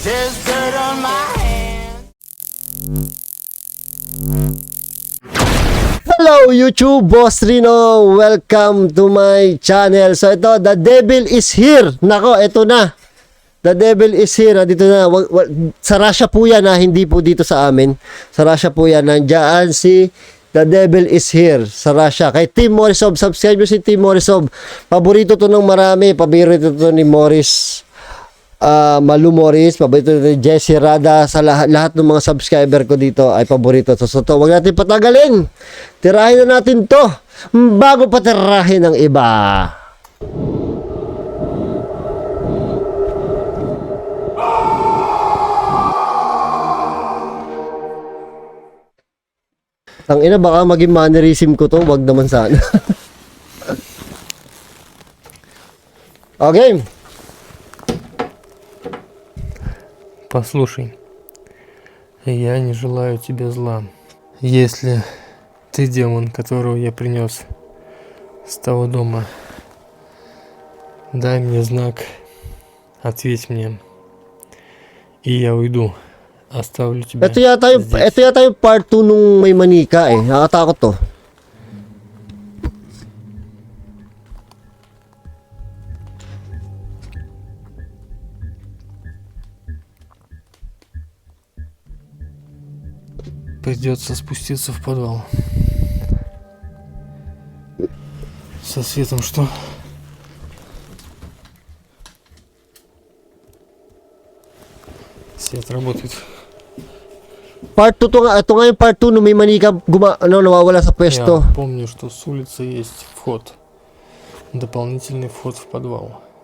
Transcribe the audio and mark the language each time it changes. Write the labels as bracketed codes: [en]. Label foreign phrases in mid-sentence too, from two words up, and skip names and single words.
[en] there's dirt on my hands. Hello YouTube, Boss Rino. Welcome to my channel. So ito, the devil is here. [tl] Nako, ito na. [en] The devil is here. [tl] Dito na. Sa Russia po yan, ha? Hindi po dito sa amin. Sa Russia po yan. Nandiyan si The Devil is here sa Russia. Kay Tim Morisov. Subscribe nyo si Tim Morisov. Paborito to ng marami. Paborito to ni Morris. Malu Morris, paborito ni Jesse Rada, sa lahat ng mga subscriber ko dito ay paborito to. So to, wag natin patagalin. Tirahin na natin to bago pa tirahin ng iba. Ang ina, baka maging mannerism ko to, wag naman sana. Okay. [ru] Послушай, я не желаю тебе зла. Если ты демон, которого я принес с того дома, дай мне знак, ответь мне, и я уйду. Оставлю тебя здесь. [tl] Ito yata yung part 2 nung may manika eh. Nakakatakot to. [ru] Придется спуститься в подвал. Со светом что? Свет работает. [tl] Part 2 to nga. Ito nga yung part 2 nung may manika nawawala sa pwesto. [ru] Я помню, что с улицы есть вход. Дополнительный вход в подвал.